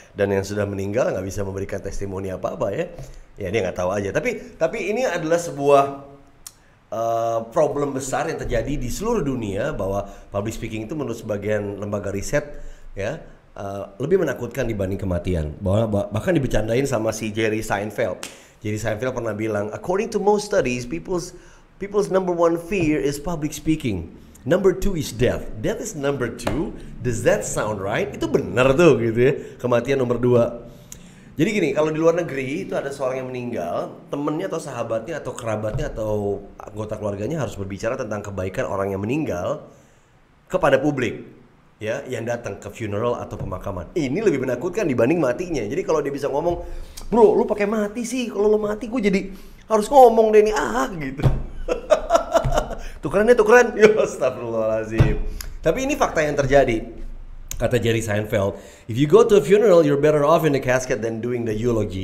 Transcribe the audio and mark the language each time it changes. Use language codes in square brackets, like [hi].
[id] Dan yang sudah meninggal nggak bisa memberikan testimoni apa-apa ya. Ya dia nggak tahu aja. Tapi ini adalah sebuah problem besar yang terjadi di seluruh dunia, bahwa public speaking itu menurut sebagian lembaga riset ya lebih menakutkan dibanding kematian. Bahkan dibercandain sama si Jerry Seinfeld. [en] Jerry Seinfeld [id] pernah bilang, [en] according to most studies, people's number one fear is public speaking. Number 2 is death. Death is number 2. Does that sound right? [id] Itu benar tuh gitu ya. Kematian nomor 2. Jadi gini, kalau di luar negeri itu ada seorang yang meninggal, temennya atau sahabatnya atau kerabatnya atau anggota keluarganya harus berbicara tentang kebaikan orang yang meninggal kepada publik. Ya, yang datang ke funeral atau pemakaman. Ini lebih menakutkan dibanding matinya. Jadi kalau dia bisa ngomong, bro, lu pakai mati sih. Kalau lu mati, gue jadi harus ngomong deh nih, gitu. Tukeran. Ya, astagfirullahaladzim. Tapi ini fakta yang terjadi. Kata [en] Jerry Seinfeld, if you go to a funeral, you're better off in the casket than doing the eulogy.